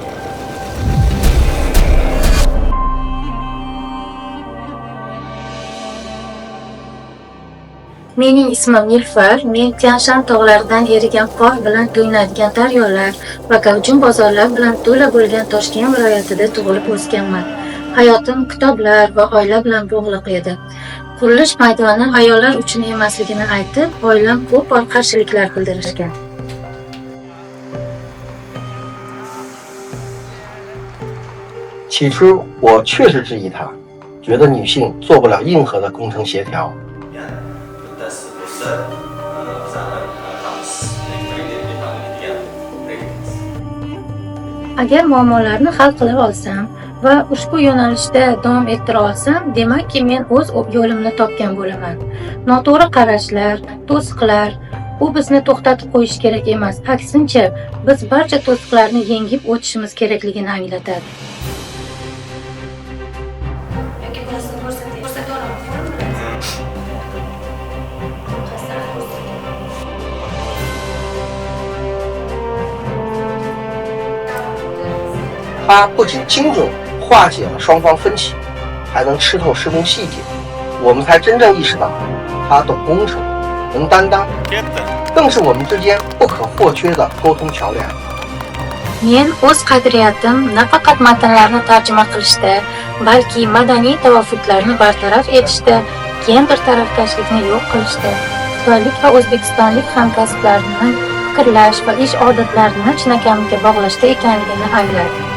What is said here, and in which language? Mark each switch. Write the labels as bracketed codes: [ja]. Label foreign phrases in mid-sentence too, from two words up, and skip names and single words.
[uz] Mening ismim Nilufar, men Tianshan tog'laridan erigan qor bilan to'ynadigan daryolar va gavjum bozorlar bilan to'la bo'lgan Toshkent viloyatida tug'ilib o'sganman. Hayotim kitoblar va oila bilan bog'liq edi. Qurilish maydoni ayollar uchun emasligini aytib, oilam ko'p bor qarshiliklar bildirishgan. [zh] 起初我确实质疑他，觉得女性做不了任何的工程协调。 [uz] Agar muammolarni hal qila olsam va ushbu yo'nalishda davom ettira olsam, demakki men o'z yo'limni topgan bo'laman. Noto'g'ri qarashlar, to'siqlar bu bizni to'xtatib qo'yish kerak emas. Aksincha, biz barcha to'siqlarni yengib o'tishimiz kerakligini anglatadi. [zh] 它不仅精准化解了双方分歧，还能吃透施工细节。我们才真正意识到，他懂工程，能担当，更是我们之间不可或缺的沟通桥梁。 [uz] Men o'z qadriyatim nafaqat matnlarni tarjima qilishda, balki madaniy tavafutlarni bartaraf etishda, keyin bir tarafkashlikni yo'q qilishda, xitoylik va o'zbekistonlik hamkasblarni fikrlash va ish odatlarini chinakamiga bog'lashda ekanligini angladi.